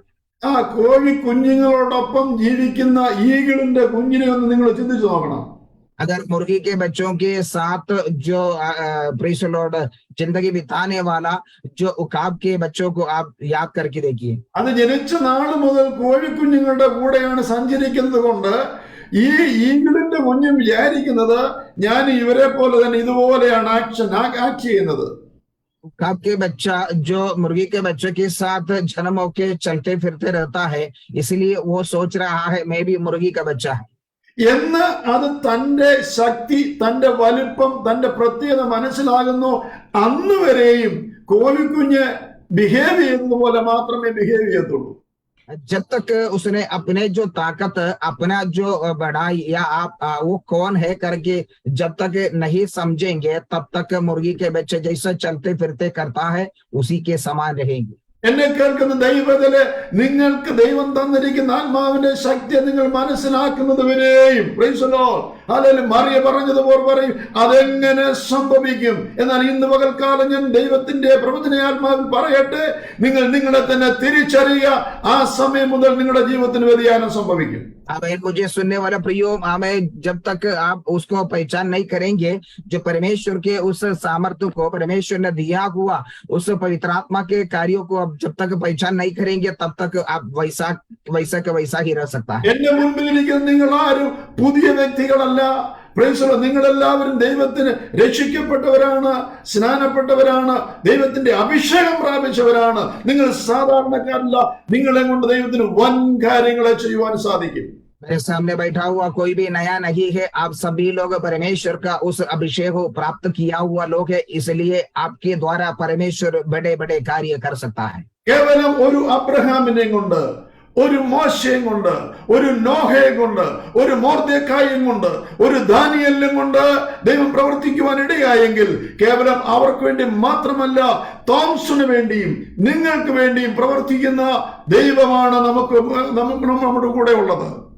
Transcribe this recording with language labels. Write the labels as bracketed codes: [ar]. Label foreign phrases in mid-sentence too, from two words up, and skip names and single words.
[ml] ആ കോഴി കുഞ്ഞുങ്ങളോടൊപ്പം ജീവിക്കുന്ന ഈഗിളിന്റെ കുഞ്ഞിനെ ഒന്ന് നിങ്ങൾ ചിന്തിച്ചു നോക്കണം. [hi] अगर मुर्गी के बच्चों के साथ जो [en] praise the Lord [hi] जिंदगी बिताने वाला जो उकाब के बच्चों को आप याद करके देखिए, [ml] അത് ജനിച്ച നാൾ മുതൽ കോഴിക്കുഞ്ഞുങ്ങളുടെ കൂടെയാണ് സഞ്ചരിക്കുന്നത് കൊണ്ട് ഈ ഈഗിളിന്റെ കുഞ്ഞും വിചാരിക്കുന്നത് ഞാൻ ഇവരെ പോലെ തന്നെ ഇതുപോലെയാണ് ആക്ട് ചെയ്യുന്നത്. [hi] उकाब के बच्चा जो मुर्गी के बच्चों के साथ जन्म होके चलते फिरते रहता है, इसलिए वो सोच रहा है मैं भी मुर्गी का बच्चा है. [ml] എന്ന് അത് തന്റെ ശക്തി, തന്റെ വലിപ്പം, തന്റെ പ്രത്യേകത മനസ്സിലാകുന്നു. അന്ന് വരെയും കോഴിക്കുഞ്ഞ് ബിഹേവ് ചെയ്യുന്നത് പോലെ മാത്രമേ ബിഹേവ് ചെയ്യത്തുള്ളൂ. [hi] जब तक उसने अपने जो ताकत, अपना जो बढ़ाई या आप वो कौन है करके जब तक नहीं समझेंगे, तब तक मुर्गी के बच्चे जैसा चलते फिरते करता है उसी के समान रहेंगे. [ml] എന്നെ കേൾക്കുന്ന ദൈവത്തിലെ നിങ്ങൾക്ക് ദൈവം തന്നിരിക്കുന്ന ആത്മാവിന്റെ ശക്തി നിങ്ങൾ മനസ്സിലാക്കുന്നത് വരെയും അല്ലെങ്കിൽ മറിയ പറഞ്ഞതുപോലെ പറയും അതെങ്ങനെ സംഭവിക്കും. എന്നാൽ ഇന്ന് പകൽക്കാലം ഞാൻ ദൈവത്തിന്റെ പ്രവചന ആത്മാവിൽ പറയട്ടെ, നിങ്ങൾ നിങ്ങളെ തന്നെ തിരിച്ചറിയുക. ആ സമയം മുതൽ നിങ്ങളുടെ ജീവിതത്തിന് വ്യതിയാനം സംഭവിക്കും. [hi] आमेन. मुझे सुनने वाला प्रियो, आमेन. जब तक आप उसको पहचान नहीं करेंगे, जो परमेश्वर के उस सामर्थ्य को परमेश्वर ने दिया हुआ उस पवित्र आत्मा के कार्यों को आप जब तक पहचान नहीं करेंगे, तब तक आप वैसा का वैसा ही रह सकता है. [ml] എന്റെ മുൻപിലിരിക്കുന്ന നിങ്ങൾ ആരും പുതിയ വ്യക്തികളല്ല. നിങ്ങളെല്ലാവരും ദൈവത്തിന് രക്ഷിക്കപ്പെട്ടവരാണ്, സ്നാനപ്പെട്ടവരാണ്, ദൈവത്തിന്റെ അഭിഷേകം പ്രാപിച്ചവരാണ്. നിങ്ങൾ സാധാരണക്കാരല്ല. നിങ്ങളെ കൊണ്ട് ദൈവത്തിന് വൻ കാര്യങ്ങളെ ചെയ്യുവാൻ സാധിക്കും. [hi] मेरे सामने बैठा हुआ कोई भी नया नहीं है. आप सभी लोग परमेश्वर का उस अभिषेक को प्राप्त किया हुआ लोग है, इसलिए आपके द्वारा परमेश्वर बड़े बड़े कार्य कर सकता है. [ml] കേവലം ഒരു അബ്രഹാമിനെ കൊണ്ട്, ഒരു മോശയും കൊണ്ട്, ഒരു നോഹയെ കൊണ്ട്, ഒരു മൊർദെഖായിയും കൊണ്ട്, ഒരു ദാനിയേലിനെ കൊണ്ട് ദൈവം പ്രവർത്തിക്കുവാൻ ഇടയായെങ്കിൽ കേവലം അവർക്ക് വേണ്ടി മാത്രമല്ല, തോംസന് വേണ്ടിയും നിങ്ങൾക്ക് വേണ്ടിയും പ്രവർത്തിക്കുന്ന ദൈവമാണ് നമുക്ക് നമ്മുടെ കൂടെ ഉള്ളത്.